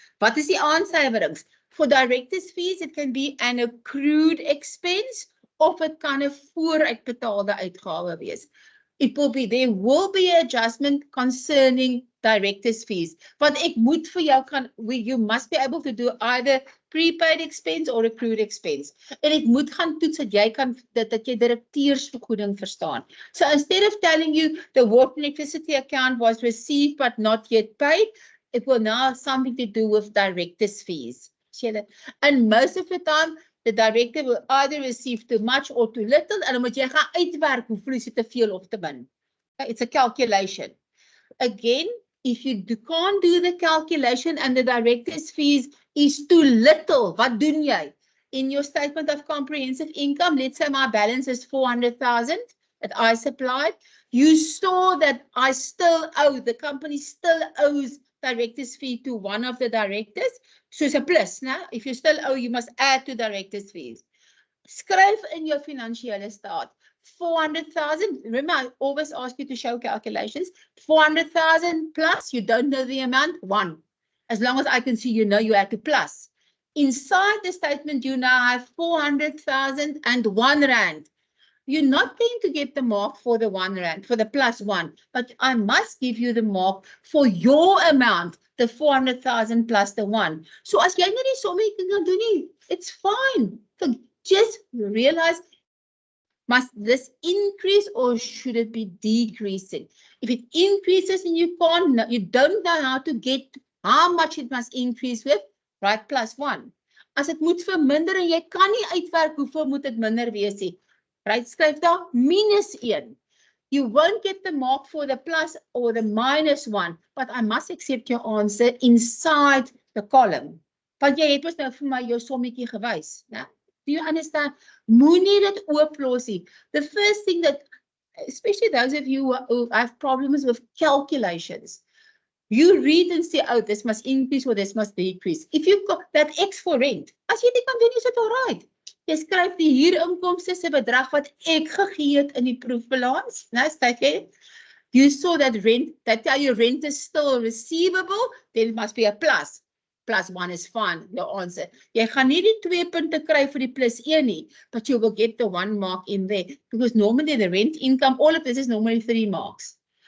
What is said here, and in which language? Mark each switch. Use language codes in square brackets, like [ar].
[af] Wat is die aansuiwerings? [en] For directors' fees, it can be an accrued expense [af] of it kan 'n vooruitbetaalde uitgawe wees. [en] There will be an adjustment concerning directors' fees. [af] Want ek moet vir jou [en] you must be able to do either prepaid expense or accrued expense. [af] En ek moet gaan toets dat jy kan dat jy direkteursvergoeding verstaan. [en] So instead of telling you the water and electricity account was received but not yet paid, it will now have something to do with directors' fees. And most of the time, the director will either receive too much or too little, [af] en dan moet jy gaan uitwerk hoeveel is dit te veel of te min. [en] It's a calculation. Again, if you can't do the calculation and the director's fees is too little, [af] wat doen jy? [en] In your statement of comprehensive income, let's say my balance is 400,000 that I supplied. You saw that I still owe, the company still owes director's fee to one of the directors. So it's a plus, né? If you still owe, you must add to director's fees. [af] Skryf in your financiële staat. [en] 400,000, remember I always ask you to show calculations. 400,000 plus, you don't know the amount, 1. As long as I can see, you know you have to plus. Inside the statement, you now have 400,000 and R1. You're not going to get the mark for the R1, for the +1, but I must give you the mark for your amount, the 400,000 plus the 1. So [af] as jy nie die sommetjie kan doen nie, [en] it's fine. So just realize, must this increase or should it be decreasing? If it increases and you don't know how to get how much it must increase with, right, +1. [af] As it moet verminder en jy kan nie uitwerk hoeveel moet dit minder wees nie. [en] Right, [af] skryf daar [en] -1. You won't get the mark for the plus or the -1, but I must accept your answer inside the column. [af] Want jy het mos nou vir my jou sommetjie gewys, né? [en] Do you understand? [af] Moenie dit ooplos nie. [en] The first thing that, especially those of you who have problems with calculations, you read and say, oh, this must increase or this must decrease. If you've got that X for rent, [af] as jy dit kan doen, [en] is it all right. [af] Jy skryf die huurinkomste se bedrag wat ek gegee het in die proefbalans. Nou, skryf jy, [en] you saw that rent, that tell you rent is still receivable, then it must be a plus. +1 is fine, your answer. [af] Jy gaan nie die 2 punte kry vir die +1 nie, [en] but you will get the 1 mark in there. Because normally the rent income, all of this is normally 3 marks.